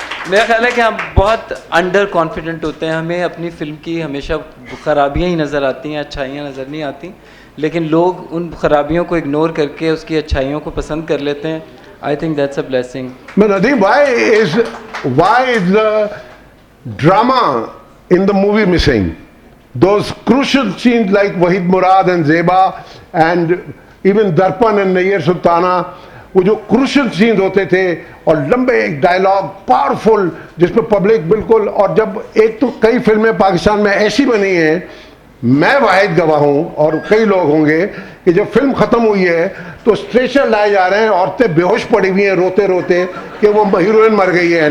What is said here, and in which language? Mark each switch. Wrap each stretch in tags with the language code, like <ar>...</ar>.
<hi>मेरा ख्याल है कि हम बहुत अंडर कॉन्फिडेंट होते हैं। हमें अपनी फिल्म की हमेशा खराबियाँ ही नज़र आती हैं, अच्छाइयाँ नज़र नहीं आती, लेकिन लोग उन खराबियों को इग्नोर करके उसकी अच्छाइयों को पसंद कर लेते हैं।</hi> <en>I think that's a blessing. But Nadeem, why is why is the drama in the movie missing? Those crucial scenes like Wahid Murad and Zeba and even Darpan and Nayyar Sultana,</en> <hi>वो जो crucial scenes होते थे और लंबे एक dialogue powerful जिसमें public बिल्कुल, और जब एक तो कई फिल्में पाकिस्तान में ऐसी बनी हैं, मैं वाहिद गवाह हूं और कई लोग होंगे कि जब फिल्म खत्म हुई है तो स्ट्रेचर लाए जा रहे हैं, औरतें बेहोश पड़ी हुई हैं रोते रोते कि वो हीरोइन मर गई है।</hi>